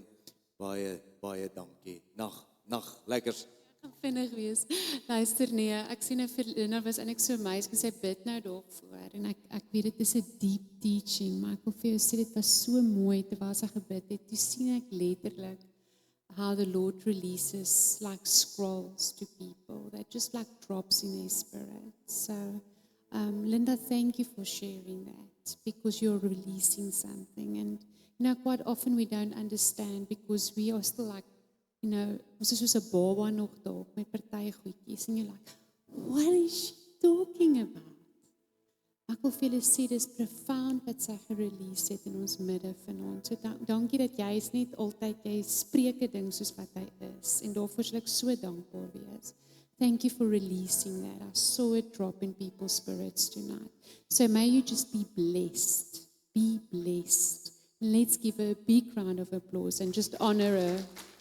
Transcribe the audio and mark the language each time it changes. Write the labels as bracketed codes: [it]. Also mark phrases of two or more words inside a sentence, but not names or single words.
[af] Baie dankie. Nag, lekkers. Gaan vinnig wees. Luister nee, ek sien vir Lina was eintlik so amazed met sy bid nou daarvoor en ek weet dit is 'n [en] deep teaching, [af] maar ek wil vir jou sê dit was so mooi terwyl sy gebid het. Toe sien ek letterlik [en] how the Lord releases like scrolls to people that just like drops in their spirit. So Linda, thank you for sharing that because you're releasing something. And quite often we don't understand because we are still like, [af] ons is soos 'n baba nog daar met party goedjies en [en] you're like, what is she talking about? [af] Ek wil vir julle sê dis profound wat sy gerelease het in ons midde vanaand. So dankie dat jy is net altyd jy spreek 'n ding soos wat hy is en daarvoor sal ek so dankbaar wees. [en] Thank you for releasing that. I saw it drop in people's spirits tonight. So may you just be blessed. Be blessed. Let's give her a big round of applause and just honor her.